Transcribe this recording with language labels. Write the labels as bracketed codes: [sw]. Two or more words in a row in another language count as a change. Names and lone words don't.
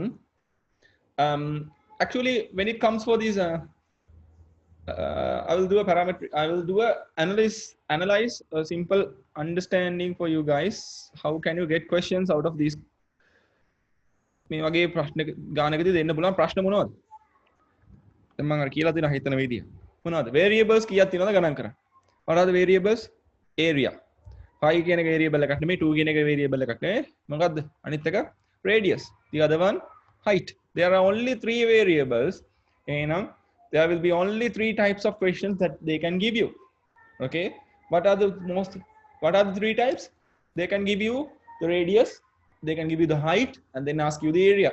[en] Actually when it comes for these I will do a parameter, I will do a analyze a simple understanding for you guys. How can you get questions out of these? [si] මේ වගේ ප්‍රශ්න ගානකදී දෙන්න පුළුවන් ප්‍රශ්න මොනවද? දැන් මම අර කියලා දෙන හිතන විදිය. මොනවද? variables කීයක් තියෙනවද ගණන් කරන්න. [en] What are the variables? Area. [si] 5 කියන එක variable එකක් නෙමෙයි, 2 කියන එක variable එකක් නෙමෙයි. මොකද්ද? අනිත් එක [en] radius. The other one height. There are only 3 variables. එහෙනම් there will be only 3 types of questions that they can give you. Okay, what are the 3 types? They can give you the radius, they can give you the height, and then ask you the area.